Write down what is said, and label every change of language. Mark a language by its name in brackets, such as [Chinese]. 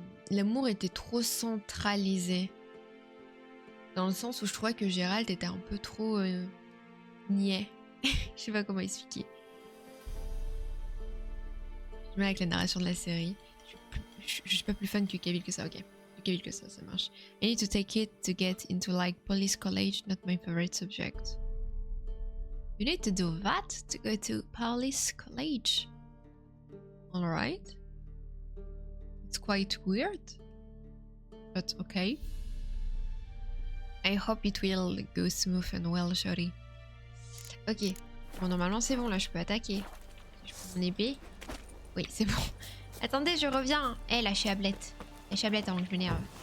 [French] l'amour était trop centralisé. Dans le sens où je trouvais que Gérald était un peu trop... niais. Je sais pas comment expliquer. Je mets avec la narration de la série. Je suis pas plus fan que Cavill que ça, ok. Que Cavill que ça marche. [English] I need to take it to get into like police college, not my favorite subject. You need to do that to go to police college. Alright. It's quite weird. But okay. I hope it will go smooth and well, Shorty. Ok. [French] Bon, normalement c'est bon, là je peux attaquer. Je prends mon épée. Oui, c'est bon. Attendez, je reviens. Eh, lâchez Ablette. Lâchez Ablette avant que je m'énerve.